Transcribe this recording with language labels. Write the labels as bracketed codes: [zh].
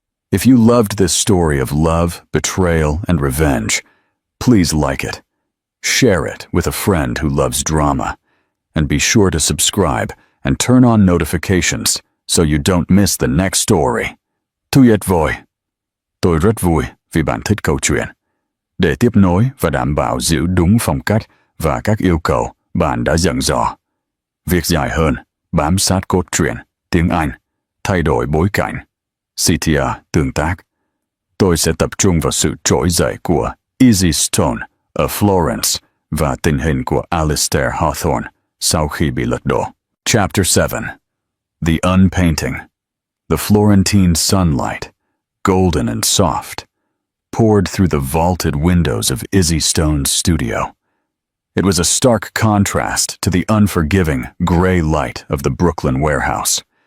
[en] If you loved this story of love, betrayal, and revenge, please like it. Share it with a friend who loves drama, and be sure to subscribe and turn on notifications so you don't miss the next story. [vi] Tuyệt vời. Tôi rất vui vì bạn thích câu chuyện. Để tiếp nối và đảm bảo giữ đúng phong cách và các yêu cầu bạn đã dặn dò. Việc dài hơn, bám sát cốt truyện, tiếng Anh, thay đổi bối cảnh. CTR tương tác. Tôi sẽ tập trung vào sự trỗi dậy của Izzy Stone ở Florence và tình hình của Alistair Hawthorne sau khi bị lật đổ. [en] Chapter 7. The Unpainting. The Florentine sunlight, golden and soft, poured through the vaulted windows of Izzy Stone's studio. It was a stark contrast to the unforgiving, gray light of the Brooklyn warehouse.